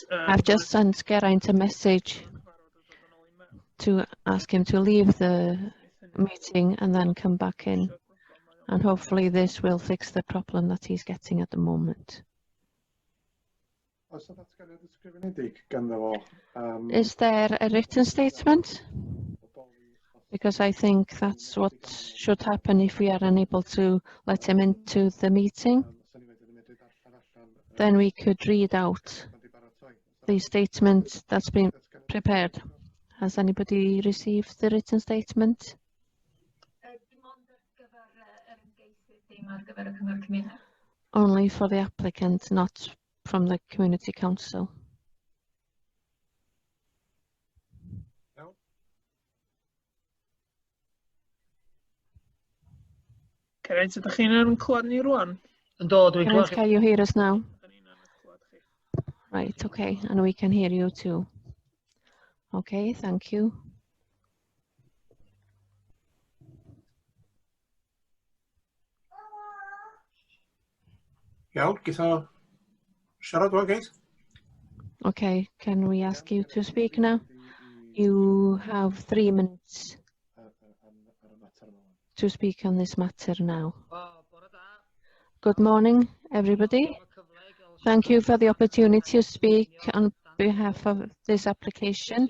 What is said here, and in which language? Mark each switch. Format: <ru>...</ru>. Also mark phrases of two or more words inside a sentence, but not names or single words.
<en>I've just sent Geraint a message to ask him to leave the meeting and then come back in. And hopefully this will fix the problem that he's getting at the moment.</en> <cy>Oes 'na ddatganiad ysgrifenedig ganddo fo?</cy> <en>Is there a written statement? Because I think that's what should happen if we are unable to let him into the meeting. Then we could read out the statement that's been prepared. Has anybody received the written statement? Only for the applicant, not from the Community Council.</en> <cy>Geraint, ydych chi'n clywed ni rwan?</cy> <en>Geraint, can you hear us now? Right, okay, and we can hear you too. Okay, thank you.</en> <cy>Iawn, geith o siarad o geith?</cy> <en>Okay, can we ask you to speak now? You have 3 minutes to speak on this matter now. Good morning, everybody. Thank you for the opportunity to speak on behalf of this application.</en>